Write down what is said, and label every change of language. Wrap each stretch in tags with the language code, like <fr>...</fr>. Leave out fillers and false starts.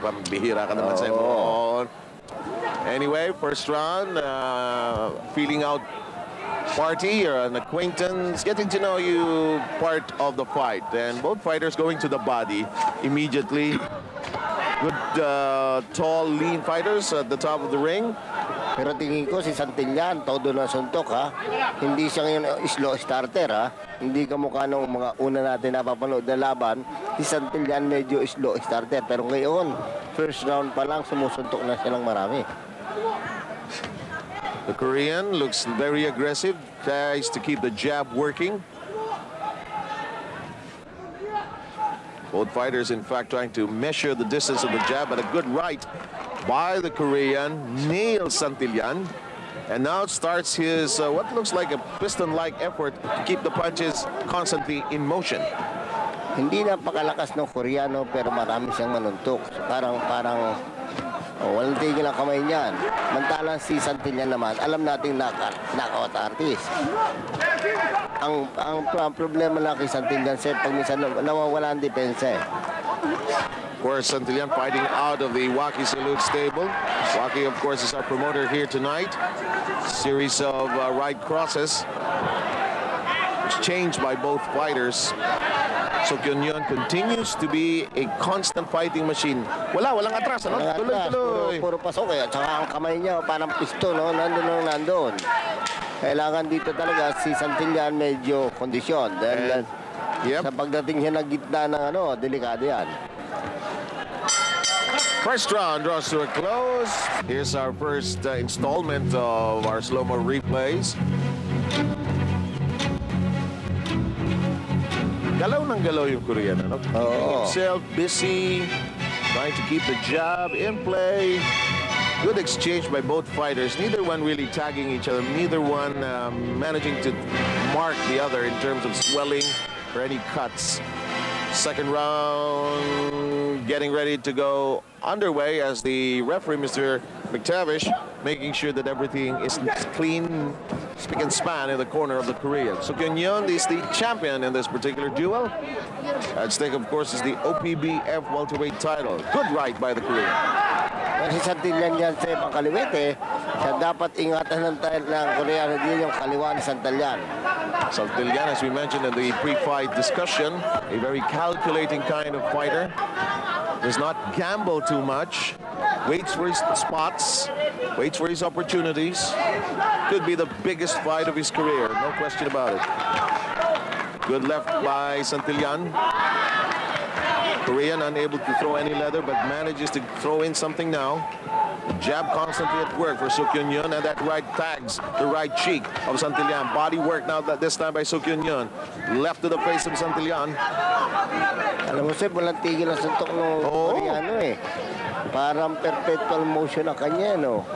<tl>Pambihira ka naman sa mo.</tl> <en>Anyway, first round, feeling out party or an acquaintance, getting to know you part of the fight. And both fighters going to the body immediately. Good, tall, lean fighters at the top of the ring.</en> <tl>Pero tingin ko si Santillan, todo na suntok, ha. Hindi siya ngayon slow starter, ha. Hindi kamukha nung mga una natin napapanood na laban. Si Santillan medyo slow starter. Pero ngayon, first round pa lang, sumusuntok na siya ng marami.</tl> <en>The Korean looks very aggressive, tries to keep the jab working. Both fighters, in fact, trying to measure the distance of the jab, but a good right by the Korean nails Santillan. And now starts his what looks like a piston-like effort to keep the punches constantly in motion.</en> <tl>Hindi napakalakas ng Koreano pero marami siyang manuntok. Parang walang tigil ang kamay niyan. Mantalang si Santillan naman, alam nating knockout artist. Ang problema lang kay Santillan, pag minsan nawawala ang depensa.</tl> <en>Of course, Santillan fighting out of the Waki Salute stable. Waki, of course, is our promoter here tonight. Series of right crosses exchanged by both fighters. Suk Hyun Yoon continues to be a constant fighting machine.</en> <tl>Walang atras, ano? Tuloy-tuloy. Puro pasok eh. At saka ang kamay niya, parang pisto, no? Nandun. Kailangan dito talaga si Santillan medyo kondisyon. Dahil sa pagdating siya ng gitna ng delikado yan.</tl> <en>First round draws to a close. Here's our first installment of our slow-mo replays.</en> <tl>Galaw ng galaw yung Korean, ano?</tl> <en>Himself busy, trying to keep the jab in play. Good exchange by both fighters. Neither one really tagging each other. Neither one managing to mark the other in terms of swelling or any cuts. Second round getting ready to go underway as the referee, Mr. McTavish, making sure that everything is clean, spick and span in the corner of the Korean. Suk Hyun Yoon is the champion in this particular duel. At stake, of course, is the OPBF welterweight title. Good right by the Korean.</en> <tl>Kasi Santillan yan sa pangkaliwit siya dapat ingatan ng Koreano din yung kaliwa ni Santillan.</tl> <en>Santillan, as we mentioned in the pre-fight discussion, a very calculating kind of fighter. Does not gamble too much. Waits for his spots. Waits for his opportunities. Could be the biggest fight of his career, no question about it. Good left by Santillan. Korean unable to throw any leather, but manages to throw in something now. Jab constantly at work for Suk Hyun Yoon, and that right tags the right cheek of Santillan. Body work now this time by Suk Hyun Yoon. Left to the face of Santillan.</en> <tl>Alam mo, Sir, walang tigil ang suntok ng Koreano Parang perpetual motion ang kanya, no?</tl>